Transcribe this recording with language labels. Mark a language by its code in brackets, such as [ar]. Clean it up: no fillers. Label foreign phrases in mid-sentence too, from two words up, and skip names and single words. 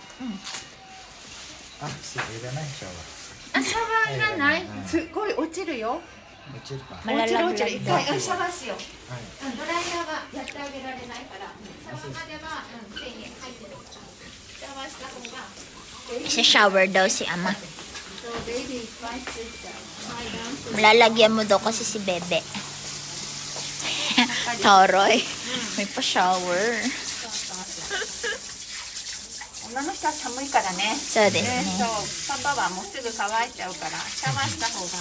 [ja] あ、すぐいらないシャワあ、シャワーいらない。すごい落ちるよ。ー。落ちるか。落ちる落ちる。一回シャワーしよう。はい。ドライヤーはやってあげられないから。シャワーまでは1000円入ってるから。シャワーした方が。 [tl] Isa-shower daw si Ama. [en] So baby, try to sit down. [tl] Malalagyan mo daw kasi si Bebe. Toroy. May pa-shower. [ja] 女の人は寒いからね。そうですね。パパはもうすぐ乾いちゃうからシャワーした方が。